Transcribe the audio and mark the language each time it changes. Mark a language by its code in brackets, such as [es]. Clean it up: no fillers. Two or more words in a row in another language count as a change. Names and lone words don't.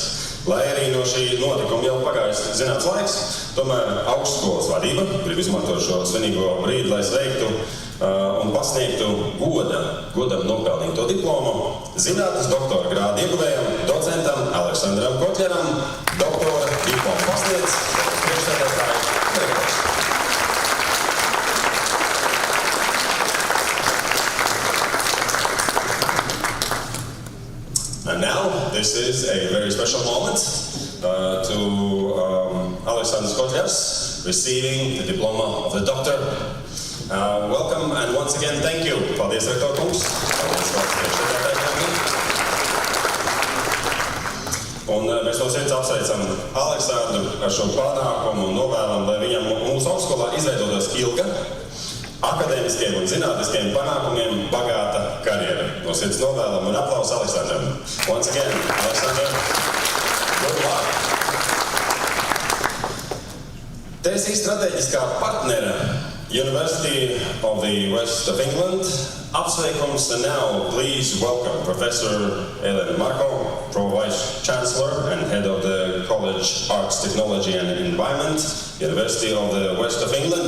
[lv] Lai arī no šī notikuma jau pagājis zināms laiks, tomēr augstskolas vadība grib izmantot šo svinīgo brīdi, lai sveiktu un pasniegtu godam nopelnīto diplomu zinātnes doktora grādu ieguvējam, docentam Aleksandram Kotļeram, doktora diplomu pasniedz priekšsēdētāju direktors. [en] And now, this is a very special moment to Aleksandrs Kotļers receiving the diploma of the doctor. Welcome and once again, thank you. [lv] Paldies, rektor kungs. Paldies, un mēs no sirds apsveicam Aleksandru ar šo panākumu un novēlam, lai viņam mūsu augstskolā izveidotos ilga, akadēmiskiem un zinātniskiem panākumiem bagāta karjera. No sirds novēlam un aplausu Aleksandram. [en] Once again, Aleksandram, good luck. TSI [lv] strateģiskā partnera [en] University of the West of England apsveikums, and now please welcome Professor Ellen Marco, Pro-Vice Chancellor and Head of the College Arts, Technology and Environment, University of the West of England.